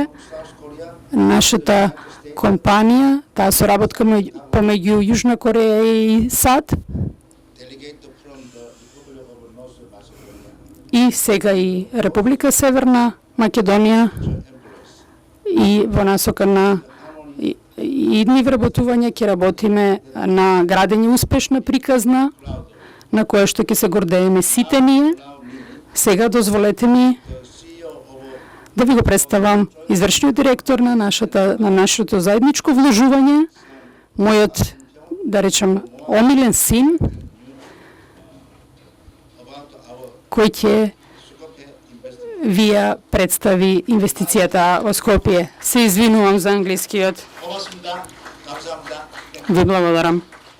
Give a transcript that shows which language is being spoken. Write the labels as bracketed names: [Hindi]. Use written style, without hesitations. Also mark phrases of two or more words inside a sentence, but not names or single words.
[Macedonian] Нашата компанија, таа соработка помеѓу Јужна Кореја и САД [English] delegate from the Republic of North Macedonia [Macedonian] и сега и Република Северна Македонија и во насока на идни вработување ќе работиме на градење успешна приказна на која што ќе се гордееме сите ние. Сега дозволете ми [English] the CEO of [Macedonian] да ви го представам извршниот директор на нашето заедничко вложување, мојот, да речем, омилен син, [English] about our [Macedonian] кој ќе [English] Skopje investment. [Macedonian] ви ја представи инвестицијата во Скопје. Се извинувам за англискиот. [Korean] 고맙습니다. 감사합니다. [Macedonian] Ви благодарам.